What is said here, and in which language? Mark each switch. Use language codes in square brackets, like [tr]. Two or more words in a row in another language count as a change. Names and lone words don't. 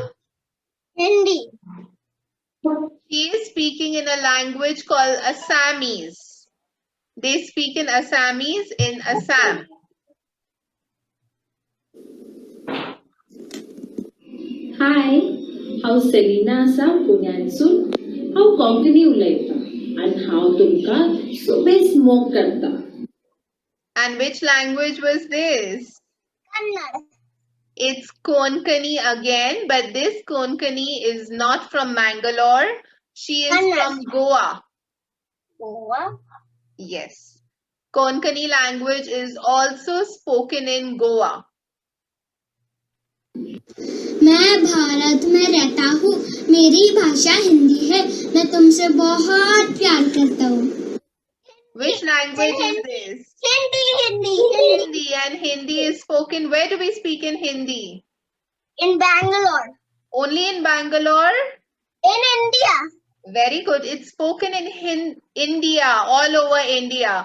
[en] Hindi. She is speaking in a language called Assamese. They speak in Assamese in Assam. Hi, [kok] हांव सेलिना आसा पुण्यानसून. हांव कोंकणी उलयतां आनी हांव तुमकां सुबेज मोग करतां. [en] And which language was this? Kannada. It's Konkani again, but this Konkani is not from Mangalore. She is Kannada. from Goa. Goa. Yes. Konkani language is also spoken in Goa. [hi] मैं भारत में रहता हूँ, मेरी भाषा हिंदी है, मैं तुमसे बहुत प्यार करता हूँ. [en] Which language is this? Hindi. Hindi, and Hindi is spoken. Where do we speak in Hindi? In Bangalore. Only in Bangalore? In India. Very good. It's spoken in India, all over India.